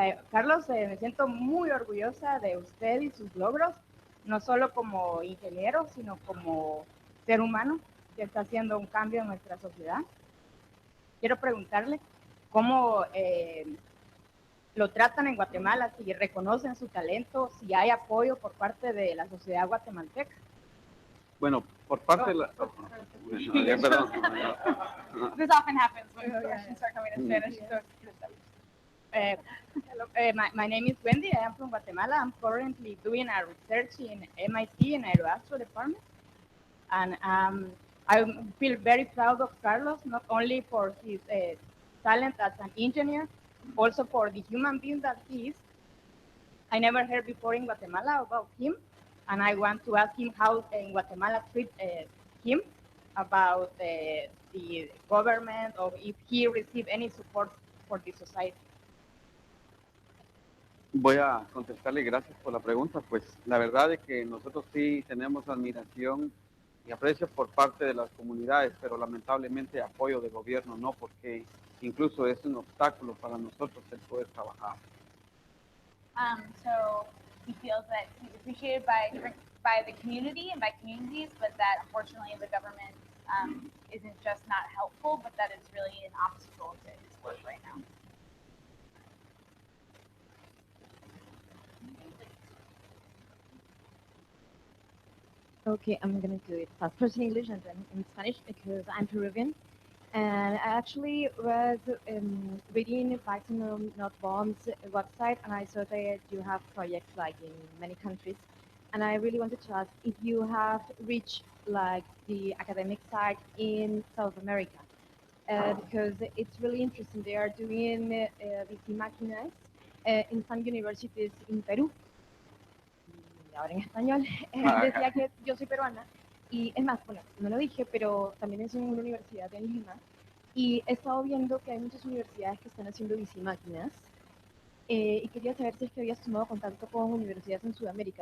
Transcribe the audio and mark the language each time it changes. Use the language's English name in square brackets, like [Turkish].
[Spanish] Carlos, me siento muy orgullosa de usted y sus logros, no solo como ingeniero, sino como ser humano que está haciendo un cambio en nuestra sociedad. Quiero preguntarle cómo lo tratan en Guatemala, si reconocen su talento, si hay apoyo por parte de la sociedad guatemalteca. Bueno, por parte de la... perdón. [English] This often happens when questions start coming in Spanish. So my name is Wendy. I am from Guatemala. I'm currently doing a research in MIT in Aeroastro department. And I feel very proud of Carlos, not only for his talent as an engineer, also for the human being that he is. I never heard before in Guatemala about him, and I want to ask him how in Guatemala treat him, about the government, or if he received any support for the society. [Spanish] Voy a contestarle, gracias por la pregunta. Pues la verdad es que nosotros sí tenemos admiración y aprecio por parte de las comunidades, pero lamentablemente apoyo de gobierno no, porque incluso es un obstáculo para nosotros el poder trabajar. [English] So he feels that he's appreciated by the community and by communities, but that unfortunately the government isn't just not helpful, but that it's really an obstacle to his work right now. Okay, I'm going to do it first in English and then in Spanish because I'm Peruvian. And I actually was reading Maximum Not Bombs website, and I saw that you have projects like in many countries. And I really wanted to ask if you have reached like the academic side in South America, because it's really interesting. They are doing bicimaquinas in some universities in Perú. [Spanish] Y ahora en español, decía que yo soy peruana. Y es más, bueno, no lo dije, pero también es en una universidad en Lima. Y he estado viendo que hay muchas universidades que están haciendo bicimáquinas. Y quería saber si es que habías tomado contacto con universidades en Sudamérica.